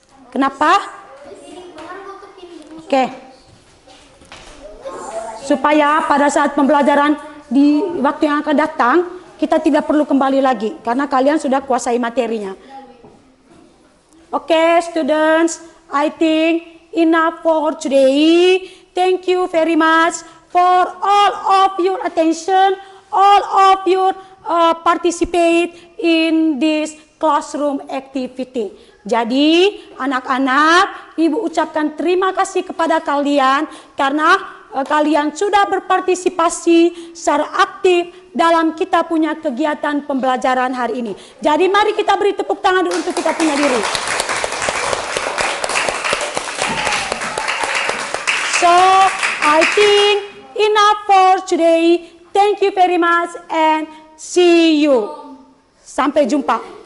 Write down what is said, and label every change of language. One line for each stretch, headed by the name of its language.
Indonesian: Kenapa? Oke. Supaya pada saat pembelajaran di waktu yang akan datang, kita tidak perlu kembali lagi karena kalian sudah kuasai materinya.
English: Oke, students, I think enough for today. Thank you very much for all of your attention, all of your participate in this classroom activity.
Indonesian: Jadi, anak-anak, ibu ucapkan terima kasih kepada kalian karena kalian sudah berpartisipasi secara aktif dalam kita punya kegiatan pembelajaran hari ini. Jadi mari kita beri tepuk tangan untuk kita punya diri.
English: So, I think enough for today. Thank you very much and see you.
Indonesian: Sampai jumpa.